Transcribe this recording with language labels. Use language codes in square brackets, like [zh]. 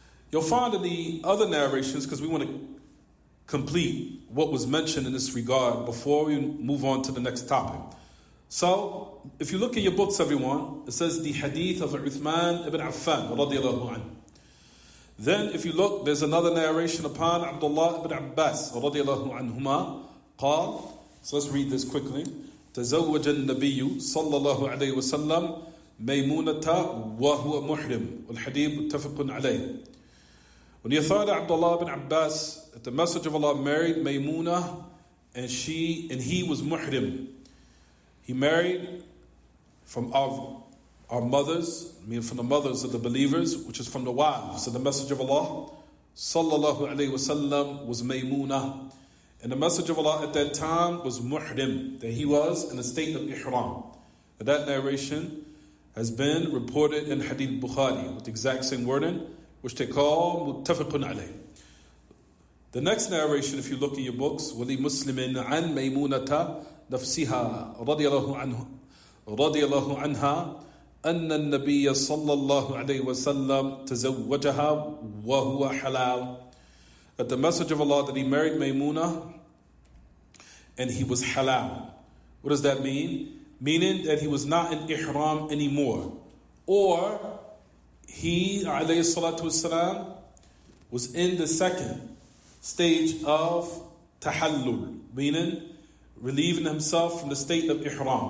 [en] You'll find in the other narrations, because we want to complete what was mentioned in this regard before we move on to the next topic. So, if you look at your books, everyone, it says the hadith of Uthman ibn Affan, radiyallahu anhu. Then, if you look, there's another narration upon Abdullah ibn Abbas, radiyallahu anhuma, قال, so let's read this quickly. [ar] تزوج النبي صلى الله عليه وسلم ميمونة وهو محرم والحديث متفق عليه. [en] When you thought Abdullah ibn Abbas, that the Messenger of Allah married Maymuna, and he was muhrim. He married from our mothers, meaning from the mothers of the believers, which is from the wives. So the Messenger of Allah, sallallahu alayhi wasallam, was Maymuna. And the Messenger of Allah at that time was muhrim, that he was in a state of ihram. And that narration has been reported in Hadith Bukhari with the exact same wording, which they call muttafaqun alayh. The next narration, if you look in your books, [ar] وَلِي مُسْلِمٍ عَنْ مَيْمُونَةَ نَفْسِهَا رَضِيَ اللَّهُ عَنْهَا أَنَّ النَّبِيَّ صَلَّى اللَّهُ عَلَيْهِ وَسَلَّمْ تَزَوَّجَهَا وَهُوَ حَلَالٌ. [en] That the Messenger of Allah, that he married Maymuna and he was halal. What does that mean? Meaning that he was not in ihram anymore. Or he, alayhi salatu wasalam, was in the second stage of tahallul, meaning relieving himself from the state of ihram.